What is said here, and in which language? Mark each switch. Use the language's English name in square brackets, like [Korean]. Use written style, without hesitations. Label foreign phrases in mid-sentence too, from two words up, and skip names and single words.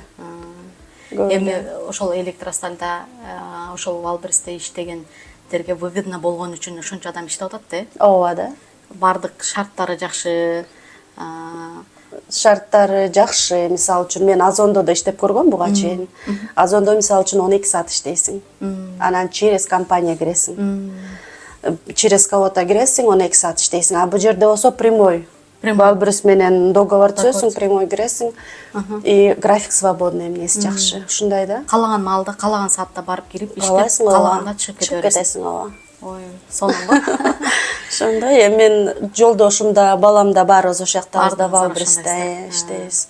[Kyrgyz] Эми ошол электростальда ошол Валбристе иштегендерге выгодно болгон үчүн ошончо адам иштеп атат да. Ооба да. Бардык шарттары жакшы. Шарттары жакшы. Мисалы үчүн мен Озондо да иштеп көргөм буга чейин. Озондо мисалы үчүн 12 саат иштейсиң. Анан [Russian] через компания [Kyrgyz] киресиң. [Russian] Через кого-то [Kyrgyz] киресиң, 12 саат иштейсиң. А бул жерде болсо прямой. Валбрис менен договор түзөсүң, прямой киресиң. [Russian] И график свободный, [Kyrgyz] эмнеси жакшы. Ушундай да. Каалаган маалда, каалаган саатта барып кирип иштеп, каалаганда чыгып кетесиң. Ооба. Ой, сонун го. Ошондой, мен жолдошум да, балам да баарыбыз ошол жакта Валбристе иштейбиз.